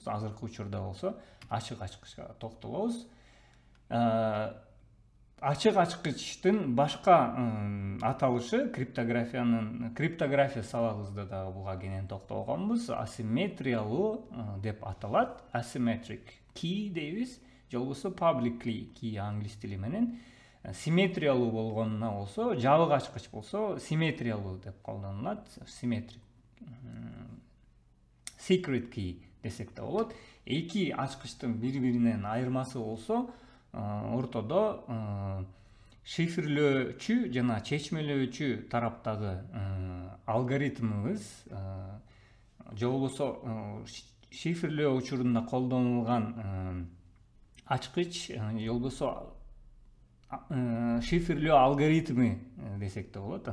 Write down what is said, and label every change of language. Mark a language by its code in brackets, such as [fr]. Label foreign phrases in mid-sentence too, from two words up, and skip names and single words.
[ky] Азыркы учурда болсо ачык ачкычка токтолобуз. Ачык ачкычтын башка аталышы криптография сабагыбызда дагы буга кенен токтолгонбуз. Асимметриялуу деп аталат. [en] Asymmetric key [ky] дейбиз. Же болбосо [en] public key [ky] англис тили менен. Симметриялуу болгонуна болсо, жабык ачкыч болсо симметриялуу деп колдонулат. [en] Symmetric secret key [ky] десек да болот. Эки ачкычтын бири-биринен айырмасы болсо, ортодо шифрлөөчү жана чечмелөөчү тараптагы алгоритмыбыз, же болбосо шифрлөө учурунда колдонулган ачкыч, же болбосо шифрлөө алгоритми десек да болот.